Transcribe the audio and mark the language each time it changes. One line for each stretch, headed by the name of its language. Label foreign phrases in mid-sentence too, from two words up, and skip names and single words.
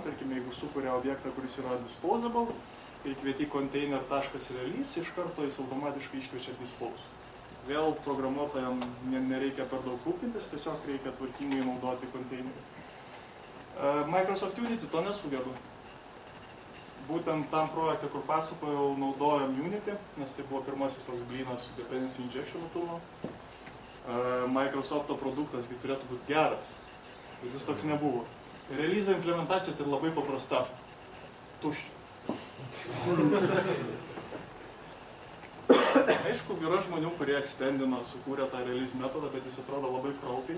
Lithuanian: Tarkim, jeigu sukuria objektą, kuris yra disposable, kai kvieti container.release, iš karto jis automatiškai iškviečia dispose. Vėl programuotojams nereikia per daug rūpintis, tiesiog reikia tvarkingai naudoti konteinerį. Microsoft Unity to nesugeba. Būtent tam projekte, kur pasakojau, naudojom Unity, nes tai buvo pirmasis toks blynas su
English: dependency injection tool.
Lithuanian: Microsoft'o produktas turėtų būti geras, bet jis toks nebuvo. Release implementacija tai labai paprasta. Tuščia. Aišku, yra žmonių, kurie extendino, sukūrė tą release metodą, bet jis atrodo labai kraupiai.